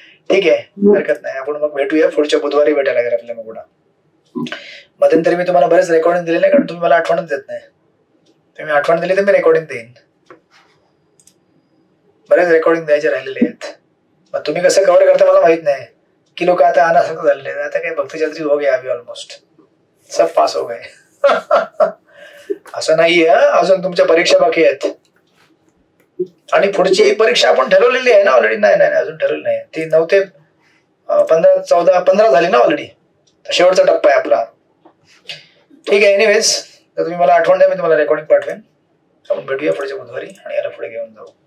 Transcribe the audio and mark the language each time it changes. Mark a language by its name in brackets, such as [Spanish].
[Marathi] ठीक आहे, हरकत नाही. आपण मग भेटूया पुढच्या बुधवारी, भेटायला लागेल आपल्याला. मग पुढे मध्यंतरी मी तुम्हाला बरेच रेकॉर्डिंग दिलेले, कारण तुम्ही मला आठवणच देत नाही. तुम्ही आठवण दिली तर मी रेकॉर्डिंग देईन. बरेच रेकॉर्डिंग द्यायचे राहिलेले आहेत. मग तुम्ही कसं कव्हर करता मला माहित नाही, की लोक आता अनासक्त झालेले आहेत. आता काही [Hindi] भक्तिचंद्री हो गया अभी, ऑलमोस्ट सब पास हो गए. [Marathi] असं नाहीये, अजून तुमच्या परीक्षा बाकी आहेत. आणि पुढची एक परीक्षा आपण ठरवलेली आहे ना ऑलरेडी? नाही अजून ठरवली नाही. ती 9 ते 15 झाली ना ऑलरेडी. शेवटचा टप्पा आहे आपला. ठीक आहे. एनिवेज, तर तुम्ही मला आठवण द्या, मी तुम्हाला रेकॉर्डिंग पाठवेन. आपण भेटूया पुढच्या बुधवारी आणि याला पुढे घेऊन जाऊ.